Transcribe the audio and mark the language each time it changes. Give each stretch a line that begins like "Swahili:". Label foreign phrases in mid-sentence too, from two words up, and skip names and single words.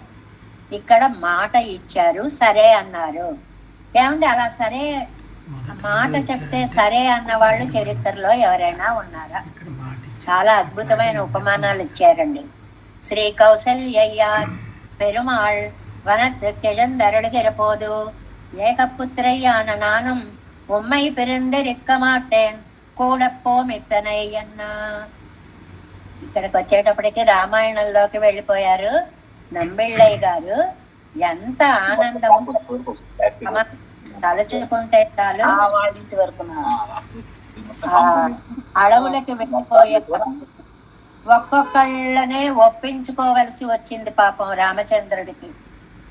Telugu: ఇక్కడ మాట ఇచ్చారు, సరే అన్నారు. ఏమంటే అలా సరే మాట చెప్తే సరే అన్న వాళ్ళు చరిత్రలో ఎవరైనా ఉన్నారా? చాలా అద్భుతమైన ఉపమానాలు ఇచ్చారండి.
Tamil: శ్రీ కౌసల్యయ్యార్ పెరుమాళ్ வனத்து கிழந்தருளுகிறபோது ஏகப்புத்திரையான நானும் உம்மை பிரிந்திருக்க மாட்டேன் கூடப்போம் இத்தனை అన్నా.
Telugu: ఇక్కడికి వచ్చేటప్పటికి రామాయణంలోకి వెళ్ళిపోయారు నంబిళ్ళయ్య గారు. ఎంత ఆనందం తలుచుకుంటే చాలు. అడవులకి వెళ్ళిపోయారు, ఒక్కొక్కళ్ళనే ఒప్పించుకోవలసి వచ్చింది పాపం రామచంద్రుడికి.